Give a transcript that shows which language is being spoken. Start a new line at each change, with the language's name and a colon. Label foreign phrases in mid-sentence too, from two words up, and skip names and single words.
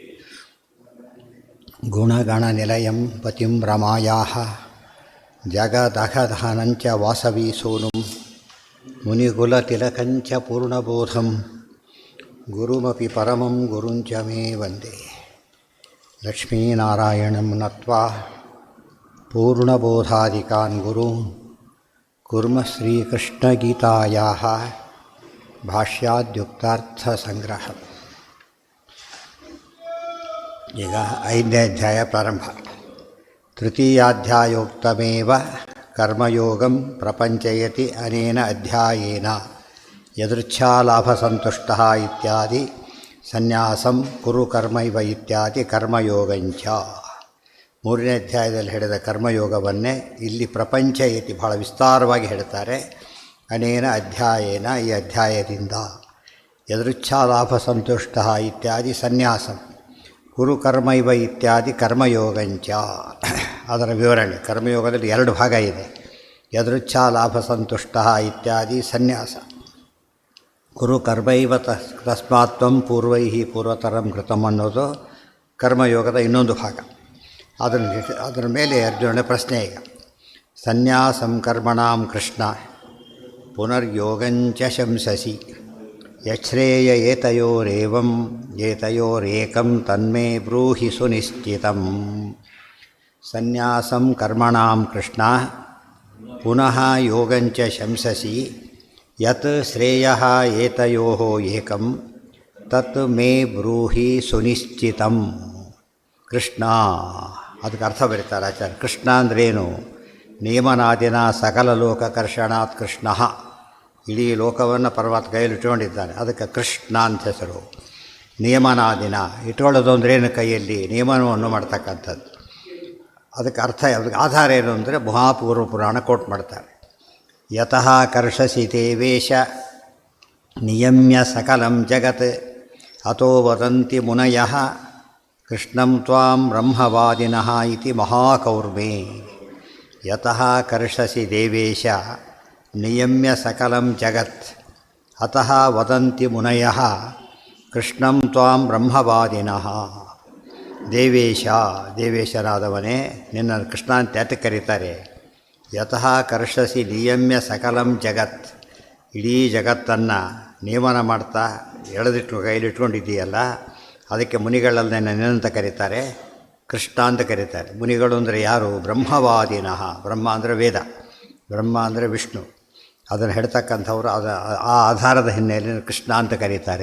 Sanskrit: गुणगणनिलयं पतिं रमायाः जगदघदहनञ्च वासवीसूनुं मुनिकुलतिलकञ्च पूर्णबोधं गुरुमपि परमं गुरुञ्च मे वन्दे। लक्ष्मीनारायणं नत्वा पूर्णबोधादिकान् गुरून् कुर्मः श्रीकृष्णगीतायाः ಭಾಷ್ಯಾದ್ಯುಕ್ತಾರ್ಥಸಂಗ್ರಹ.
Kannada: ಈಗ 5ನೇ ಅಧ್ಯಾಯ ಪ್ರಾರಂಭ.
Sanskrit: ತೃತೀಯಾಧ್ಯಾಯೋಕ್ತಮೇವ ಕರ್ಮಯೋಗಂ ಪ್ರಪಂಚಯತಿ ಅನೇನ ಅಧ್ಯಾಯೇನ ಯದೃಚ್ಛಾಲಾಭಸಂತುಷ್ಟಃ ಇತ್ಯಾದಿ ಸನ್ಯಾಸಂ ಕುರು ಕರ್ಮೈವ ಇತ್ಯಾದಿ ಕರ್ಮಯೋಗಂಚ.
Kannada: 3ನೇ ಅಧ್ಯಾಯದಲ್ಲಿ ಹೇಳಿದ ಕರ್ಮಯೋಗವನ್ನೇ ಇಲ್ಲಿ ಪ್ರಪಂಚಯತಿ ಬಹಳ ವಿಸ್ತಾರವಾಗಿ ಹೇಳ್ತಾರೆ.
Sanskrit: ಅನೇನ ಅಧ್ಯಾಯೇನ
Kannada: ಈ ಅಧ್ಯಾಯದಿಂದ
Sanskrit: ಯದೃಚ್ಛಾಲಾಭ ಸಂತುಷ್ಟ ಇತ್ಯಾದಿ ಸನ್ಯಾಸಂ ಕುರು ಕರ್ಮೈವ ಇತ್ಯಾದಿ ಕರ್ಮಯೋಗಂಚ.
Kannada: ಅದರ ವಿವರಣೆ ಕರ್ಮಯೋಗದಲ್ಲಿ 2 ಭಾಗ ಇದೆ.
Sanskrit: ಯದೃಚ್ಛಾಲಾಭ ಸಂತುಷ್ಟ ಇತ್ಯಾದಿ ಸನ್ಯಾಸ. ಕುರು ಕರ್ಮೈವ ತಸ್ಮಾತ್ವಂ ಪೂರ್ವೈ ಪೂರ್ವತರಂ ಕೃತಂ
Kannada: ಅನ್ನೋದು ಕರ್ಮಯೋಗದ ಇನ್ನೊಂದು ಭಾಗ. ಅದರ ಮೇಲೆ ಅರ್ಜುನನ ಪ್ರಶ್ನೆ ಈಗ.
Sanskrit: ಸನ್ಯಾಸಂ ಕರ್ಮಣಾಂ ಕೃಷ್ಣ ಪುನರ್ಯೋಗಂಚ ಶಂಸಸಿ ಯಚ್ಛ್ರೇಯ ಏತಯೋರೇಕಂ ತನ್ಮೇ ಬ್ರೂಹಿ ಸುನಿಶ್ಚಿತಂ. ಸನ್ಯಾಸಂ ಕರ್ಮಣಾಂ ಕೃಷ್ಣ ಪುನಃ ಯೋಗಂಚ ಶಂಸಸಿ ಯತ್ ಶ್ರೇಯಃ ಏತಯೋಃ ಏಕಂ ತತ್ ಮೇ ಬ್ರೂಹಿ ಸುನಿಶ್ಚಿತಂ.
Kannada: ಕೃಷ್ಣ ಅದಕ್ಕೆ ಅರ್ಥ ಬರೀತಾರೆ ಆಚಾರ್ಯ. ಕೃಷ್ಣ ಅಂದ್ರೇನು?
Sanskrit: ನಿಯಮನಾದಿನ ಸಕಲ ಲೋಕಕರ್ಷಣಾತ್ ಕೃಷ್ಣ.
Kannada: ಇಡೀ ಲೋಕವನ್ನು ಪರಮಾತ್ಮ ಕೈಯಲ್ಲಿ ಇಟ್ಕೊಂಡಿದ್ದಾನೆ, ಅದಕ್ಕೆ ಕೃಷ್ಣ ಅಂತ ಹೆಸರು. ನಿಯಮನಾದಿನ ಇಟ್ಕೊಳ್ಳೋದು ಅಂದ್ರೇನು? ಕೈಯಲ್ಲಿ ನಿಯಮನವನ್ನು ಮಾಡ್ತಕ್ಕಂಥದ್ದು. ಅದಕ್ಕೆ ಅರ್ಥ, ಅದಕ್ಕೆ ಆಧಾರ ಏನು ಅಂದರೆ ಮಹಾಪೂರ್ವ ಪುರಾಣ ಕೋಟ್ ಮಾಡ್ತಾರೆ.
Sanskrit: ಯತಃ ಕರ್ಷಸಿ ದೇವೇಶ ನಿಯಮ್ಯ ಸಕಲಂ ಜಗತ್ ಅತೋ ವದಂತಿ ಮುನಯಃ ಕೃಷ್ಣಂ ತ್ವಾಂ ಬ್ರಹ್ಮವಾದಿನಃ ಇತಿ ಮಹಾಕೌರ್ಮೇ. ಯತಃ ಕರ್ಷಸಿ ದೇವೇಶ ನಿಯಮ್ಯ ಸಕಲಂ ಜಗತ್ ಅತಃ ವದಂತಿ ಮುನಯಃ ಕೃಷ್ಣಂ ತ್ವಾಂ ಬ್ರಹ್ಮವಾದಿನಃ.
Kannada: ದೇವೇಶ, ದೇವೇಶನಾದವನೇ ನಿನ್ನನ್ನು ಕೃಷ್ಣ ಅಂತ ಯಾತಕ್ಕೆ ಕರೀತಾರೆ?
Sanskrit: ಯತಃ ಕರ್ಷಸಿ ನಿಯಮ್ಯ ಸಕಲಂ ಜಗತ್,
Kannada: ಇಡೀ ಜಗತ್ತನ್ನು ನಿಯಮನ ಮಾಡ್ತಾ ಕೈಲಿಟ್ಕೊಂಡಿದ್ದೀಯಲ್ಲ, ಅದಕ್ಕೆ ಮುನಿಗಳಲ್ಲಿ ನಿನ್ನಂತ ಕರೀತಾರೆ, ಕೃಷ್ಣ ಅಂತ ಕರೀತಾರೆ. ಮುನಿಗಳು ಅಂದರೆ ಯಾರು? ಬ್ರಹ್ಮವಾದಿನಃ. ಬ್ರಹ್ಮ ಅಂದರೆ ವೇದ, ಬ್ರಹ್ಮ ಅಂದರೆ ವಿಷ್ಣು. ಅದನ್ನು ಹೇಳ್ತಕ್ಕಂಥವ್ರು ಆ ಆಧಾರದ ಹಿನ್ನೆಲೆಯಲ್ಲಿ ಕೃಷ್ಣ ಅಂತ ಕರೀತಾರೆ.